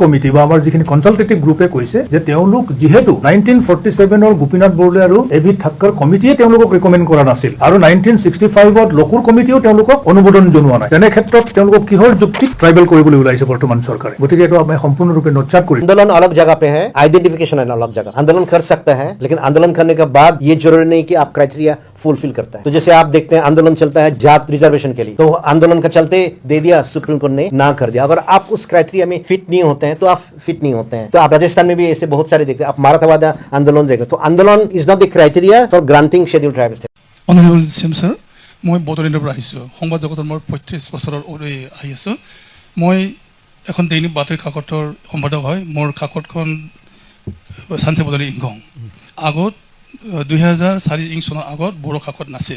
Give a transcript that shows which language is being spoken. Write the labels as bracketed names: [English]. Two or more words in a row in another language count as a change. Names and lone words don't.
[Assamese] কমিটি বা আমাৰ যিখিনি [English] consultative group [Assamese] কৈছে যে তেওঁলোক যিহেতু 1947ৰ গোপীনাথ বৰদলৈ আৰু AV ঠাক্কৰ কমিটিয়ে তেওঁলোকক ৰিকমেণ্ড কৰা নাছিল আৰু 1965ত লকুৰ কমিটিও তেওঁলোকক অনুমোদন জনোৱা নাই, তেনে ক্ষেত্ৰত তেওঁলোকক কিহৰ যুক্তিক ট্ৰাইবেল কৰিবলৈ ওলাইছে বৰ্তমান চৰকাৰে? গতিকে এইটো আমি সম্পূৰ্ণৰূপে নটচাট কৰিম। [Hindi] आंदोलन अलग जगह पे है, आइडेंटिफिकेशन है अलग जगह। आंदोलन कर सकता है, लेकिन आंदोलन करने के बाद ये जरूरी नहीं कि आप [English] criteria fulfill [Hindi] करता है। तो जैसे आप देखते हैं आंदोलन चलता है जात रिजर्वेशन के लिए, तो आंदोलन का चलते दे दिया, सुप्रीम कोर्ट ने ना कर दिया। अगर आप उस क्राइटेरिया में फिट नहीं होते हैं तो आप फिट नहीं होते हैं। तो आप राजस्थान में भी ऐसे बहुत सारे देखते हैं, आप माराठावाद आंदोलन देखते हैं। [English] तो आंदोलन is not the criteria for granting scheduled tribes. honourable CM sir, [Assamese] মই বদলিনৰ পৰা আহিছোঁ। সংবাদ জগতৰ মই 35 বছৰৰ আহি আছোঁ। মই এখন দৈনিক বাতৰি কাকতৰ সম্পাদক হয়। মোৰ কাকতখন শান্তি বদলি ইংগং। আগত 2004 চনৰ আগত বড়ো কাকত নাছিল।